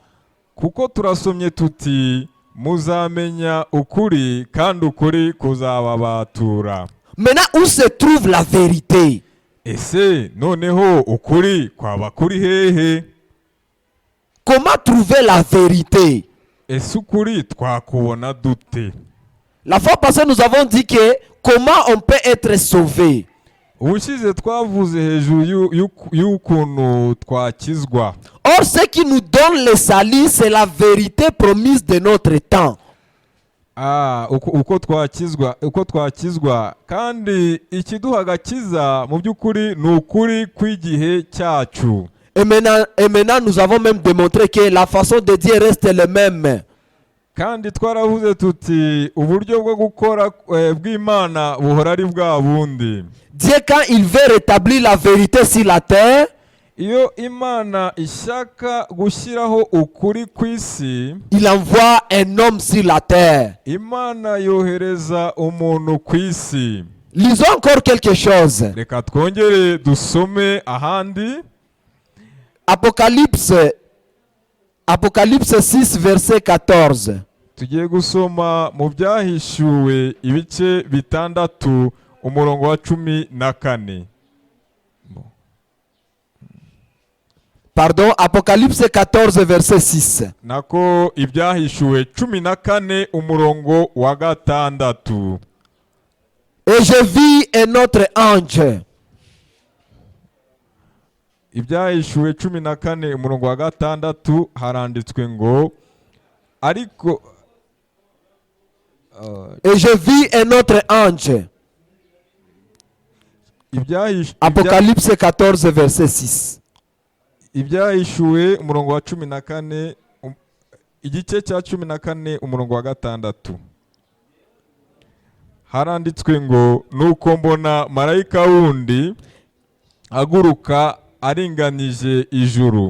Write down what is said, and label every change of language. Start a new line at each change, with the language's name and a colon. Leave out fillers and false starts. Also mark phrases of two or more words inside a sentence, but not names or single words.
Kinyarwanda: Kuko turasomye tuti muzamenya ukuri kandi ukuri kuzababatura.
French: Maintenant, où se trouve la vérité?
Kinyarwanda: Ese noneho ukuri kwaba kuri hehe?
French: Comment trouver la vérité?
Kinyarwanda: Ese ukuri twakubona dute?
French: La fois passée, nous avons dit que comment on peut être sauvé.
Kinyarwanda: Ubushize twavuze hejuru y'ukuntu twakizwa.
French: Or, ce qui nous donne le salut, c'est la vérité promise de notre temps.
Kinyarwanda: Uko twakizwa kandi ikiduha agakiza mu by'ukuri ni ukuri kw'igihe cyacu.
French: Et maintenant, nous avons même démontré que la façon de Dieu reste le même.
Kinyarwanda: Kandi twaravuze tuti uburyo bwo gukora bw'Imana buhora ari bwa bundi.
French: Dieu, quand il veut rétablir la vérité sur la terre,
Kinyarwanda: iyo Imana ishaka gushyiraho ukuri ku isi,
French: il envoie un homme sur la terre.
Kinyarwanda: Imana yohereza umuntu ku isi.
French: Lisons encore quelque chose.
Kinyarwanda: Reka twongere dusome ahandi.
French: Apocalypse 6, verset 14.
Kinyarwanda: Tugiye gusoma mu byahishuwe ibice bitandatu umurongo wa 14.
French: Pardon, Apocalypse 14, verset 6.
Kinyarwanda: Nako ibyahishuwe 14 umurongo wa gatandatu.
French: Et je vis un autre ange.
Kinyarwanda: Ibyahishuwe 14 umurongo wa gatandatu haranditswe ngo ariko
French: et je vis un autre ange. Apocalypse 14, verset 6.
Kinyarwanda: Ibyahishuwe umurongo wa 14 igice cya 14 umurongo wa gatandatu haranditswe ngo nuko mbona marayika wundi aguruka aringanije ijuru.